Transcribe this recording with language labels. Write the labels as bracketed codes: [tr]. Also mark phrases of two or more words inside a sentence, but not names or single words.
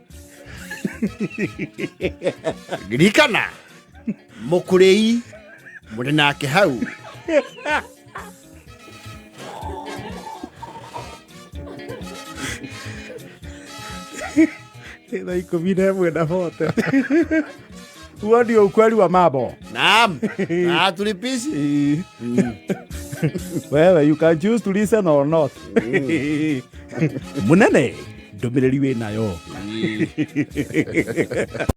[ki] ririkana mũkũrĩi mũrĩ nake hau. Thaa 11 na 40. [sw] Huo ndio ukweli wa mambo. Naam. Tulipishi. Wewe, [en] you can choose to listen or not. [ki] Munene ndũmĩrĩri wĩ nayo.